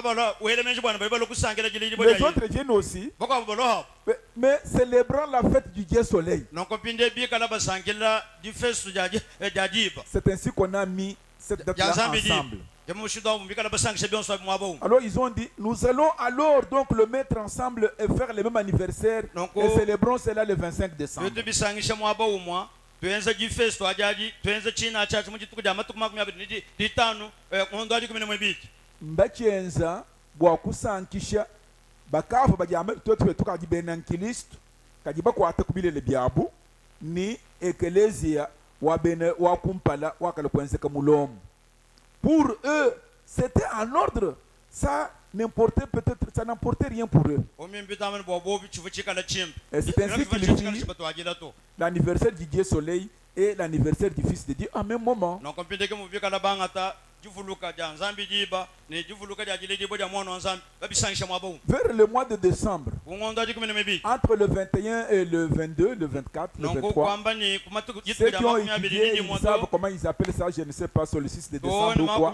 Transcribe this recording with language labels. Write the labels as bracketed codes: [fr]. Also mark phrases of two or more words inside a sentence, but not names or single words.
[fr] Les autres viennent aussi, mais célébrant la fête du Dieu Soleil. C'est ainsi qu'on a mis cette date-là ensemble. Alors ils ont dit, nous allons alors donc le mettre ensemble et faire le même anniversaire et célébrons cela le 25 décembre. [lua] Mbachienza bwakusankisha bakafu bajame totwe tukaji benankilisto kajiba kwata kubile le biabu ni ekelezia wabene wakumpala wakalokwense mulomo. [fr] Pour eux, c'était en ordre. Ça n'importait peut-être, ça n'importait rien pour eux. Et c'est ainsi qu'ils firent l'anniversaire du Dieu Soleil et l'anniversaire du Fils de Dieu en même moment. Vers le mois de décembre, entre le 21 et le 22, le 24, le 23, ceux qui ont étudié, ils savent comment ils appellent ça, je ne sais pas, solstice de décembre ou quoi.